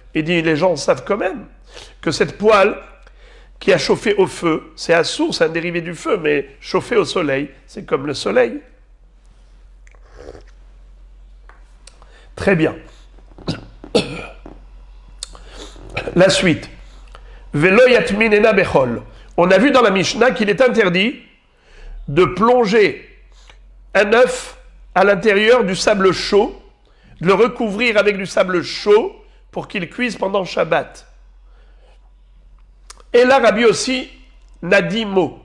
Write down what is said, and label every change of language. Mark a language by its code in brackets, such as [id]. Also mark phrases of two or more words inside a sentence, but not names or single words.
[fr] Il dit, les gens savent quand même que cette poêle qui a chauffé au feu, c'est assour, c'est un dérivé du feu, mais chauffé au soleil, c'est comme le soleil. Très bien. La suite. [he] ולא יטמינה בחול. [fr] On a vu dans la Mishnah qu'il est interdit de plonger un œuf à l'intérieur du sable chaud, de le recouvrir avec du sable chaud pour qu'il cuise pendant Shabbat. Et là, Rabbi aussi n'a dit mot.